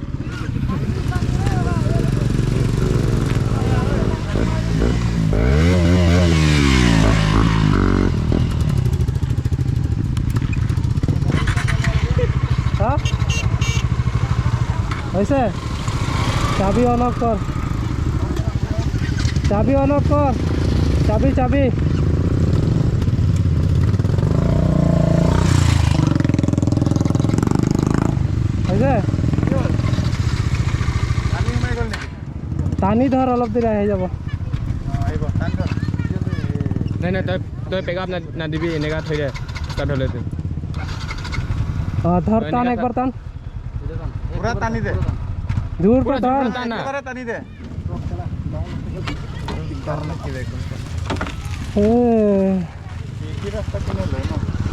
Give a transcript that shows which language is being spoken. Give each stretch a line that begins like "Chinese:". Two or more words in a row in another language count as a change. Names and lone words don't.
Hindi: हाँ वैसे चाबी ऑन ऑफ कर, चाबी ऑन ऑफ कर, चाबी चाबी।
Assamese: টানি ধর অলপ দেৰি আহি যাব। নাই নাই, তই পেকআপ নাদিবি, এনেকা থৈ দে ষ্টাৰ্ট হ'লে। ধৰ, টান একবাৰ টান,
Hindi: पूरा तानी दे,
Assamese: দূৰ পৰা টান।
Hindi: पूरा तानी दे। रास्ता किने लो ना।